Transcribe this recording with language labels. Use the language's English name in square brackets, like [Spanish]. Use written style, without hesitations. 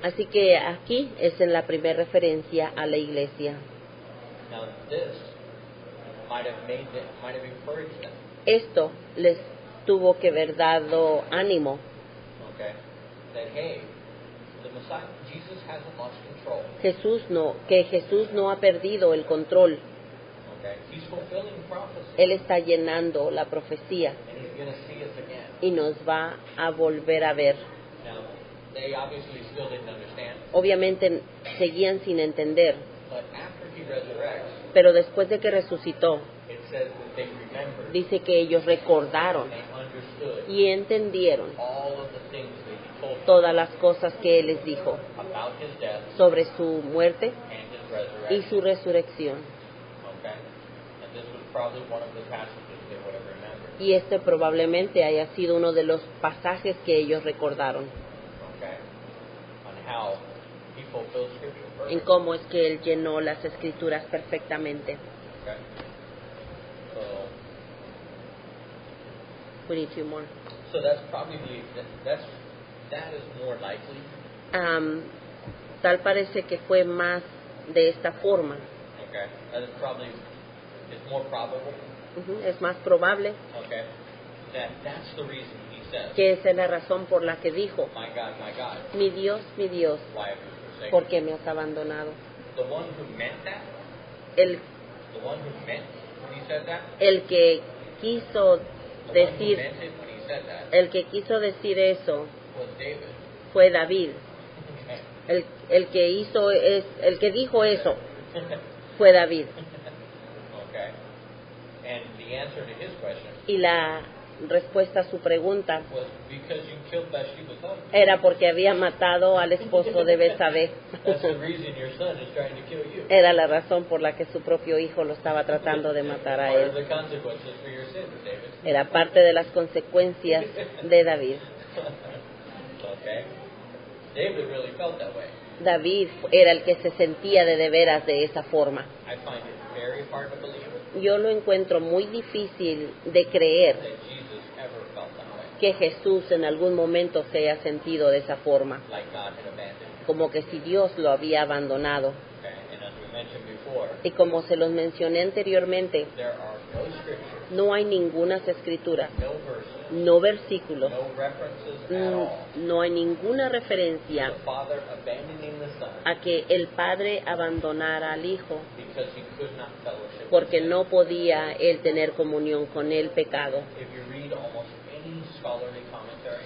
[Spanish] Así que aquí es en la primera referencia a la iglesia. [English] Now this might have encouraged them. [Spanish] Esto les tuvo que haber dado ánimo. [English] Okay, that hey, the Messiah, Jesus hasn't lost control. [Spanish] Que Jesús no ha perdido el control. [English] Okay, He's fulfilling prophecy, [Spanish] Él está llenando la profecía [English] and He's going to see us again. [Spanish] y nos va a volver a ver. [English] Now, they obviously still didn't understand, [Spanish] Obviamente seguían sin entender, [English] but after He resurrects, [Spanish] pero después de que resucitó, [English] it says that they remembered, [Spanish] dice que ellos recordaron [English] they understood [Spanish] y entendieron [English] all of the things that He told them [Spanish] todas las cosas que Él les dijo [English] about His death [Spanish] sobre su muerte [English] and His [Spanish] y [English] resurrection. [Spanish] su resurrección. [English] Okay, and this was probably one of the passages they would have remembered. [Spanish] Y este probablemente haya sido uno de los pasajes que ellos recordaron, [English] Okay, on how He fulfilled Scripture [Spanish] en [English] perfectly. [Spanish] cómo es que Él llenó las escrituras perfectamente. [English] Okay, so We need two more. that's probably that is more likely. [Spanish] Tal parece que fue más de esta forma. [English] Okay, that is probably it's more probable. [Spanish] Es más probable [English] Okay, that's the reason He says, [Spanish] que esa es la razón por la que dijo, [English] my God, [Spanish] mi Dios, [English] why have you forsaken [Spanish] ¿por [English] me?" [Spanish] qué me has abandonado? [English] The one who meant that, [Spanish] El, [English] the one who meant when He said that, [Spanish] el que quiso [English] the one who [Spanish] decir, [English] meant it when He said that [Spanish] el que quiso decir eso [English] was David. [Spanish] fue David. [English] Okay. [Spanish] El que dijo eso fue David. [English] Okay. And the answer to his question [Spanish] Y la respuesta a su pregunta [English] was because you killed Bathsheba's husband. [Spanish] era porque había matado al esposo de Betsabé. [English] That's the reason your son is trying to kill you. [Spanish] Era la razón por la que su propio hijo lo estaba tratando de matar a [English] What are [Spanish] él. [English] the consequences for your sins, David? [Spanish] Era parte de las consecuencias de David. [English] Okay. David really felt that way. [Spanish] David era el que se sentía de veras de esa forma. [English] I find it very hard to believe [Spanish] Yo lo encuentro muy difícil de creer [English] that Jesus ever felt that way, [Spanish] que Jesús en algún momento se haya sentido de esa forma, [English] like God had abandoned him. [Spanish] como que si Dios lo había abandonado. [English] Okay. And as we mentioned before, [Spanish] Y como se los mencioné anteriormente, [English] there are no scriptures, [Spanish] no hay ninguna escritura, [English] no verses, [Spanish] no versículos, [English] no references at all [Spanish] no hay ninguna referencia [English] the Father abandoning the Son [Spanish] a que el Padre abandonara al Hijo [English] because he could not fellowship with [Spanish] porque [English] sin. [Spanish] no podía él tener comunión con el pecado. [English] If you read almost any scholarly commentary,